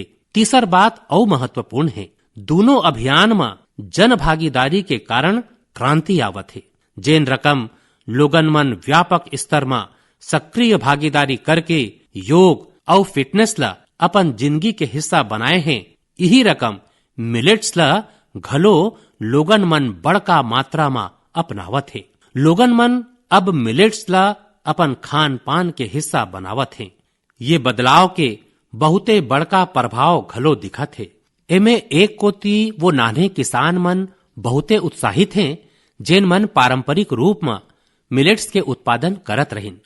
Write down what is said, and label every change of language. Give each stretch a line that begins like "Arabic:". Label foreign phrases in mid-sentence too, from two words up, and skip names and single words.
Chhattisgarhi: तीसर बात और महत्वपूर्ण है, दोनों अभियान में जन भागीदारी के कारण क्रांति आवत है। जेन रकम लोगन मन व्यापक स्तर में सक्रिय भागीदारी करके योग और फिटनेस ला अपन जिंदगी के हिस्सा बनाए हैं, यही रकम मिलेट्स ला घलो लोगन मन बड़का मात्रा में अपनावत है। लोगन मन अब मिलेट्स ला अपन खान पान के हिस्सा बनावत हैं। ये बदलाव के बहुते बड़का प्रभाव घलो दिखत है। एमे एक कोती वो नाने किसान मन बहुते उत्साहित हैं, जेन मन पारंपरिक रूप में मिलेट्स के उत्पादन करत रहिन।